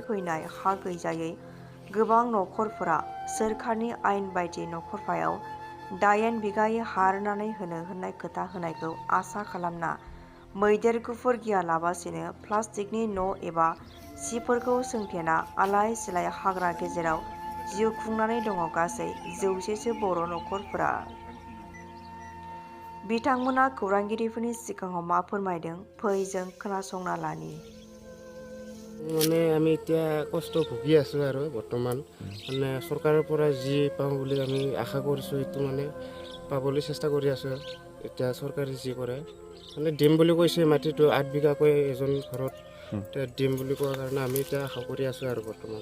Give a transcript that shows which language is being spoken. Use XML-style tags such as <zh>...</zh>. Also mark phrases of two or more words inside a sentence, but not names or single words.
<brx>फैनाय हा गैजायै गोबां नखरफोरा सोरखारनि आयेन बायदि नखरफायाव 8 बिगायै हा राननानै होननाय खोथा होनायखौ आसा खालामना मैदेर गुफुर गियालाबासिनो प्लास्टिकनि न' एबा सिफोरखौ सोंथेना आलाय सिलाय हाग्रा गेजेराव जिउ खुंनानै दङ गासै 100सो बर' नखरफोरा। बिथांमोना खौरांगिरिफोरनि सिगाङाव मा फोरमायदों फै जों खोनासंना लानि।</brx> <as>মানে আমি এতিয়া কষ্ট ভুগি আছোঁ আৰু বৰ্তমান মানে চৰকাৰৰ পৰা যি পাওঁ বুলি আমি আশা কৰিছোঁ সেইটো মানে পাবলৈ চেষ্টা কৰি আছোঁ। এতিয়া চৰকাৰে যি কৰে মানে দিম বুলি কৈছে মাটিটো 8 বিঘাকৈ এজন ঘৰত দিম বুলি কোৱাৰ কাৰণে আমি এতিয়া আশা কৰি আছোঁ আৰু বৰ্তমান।</as>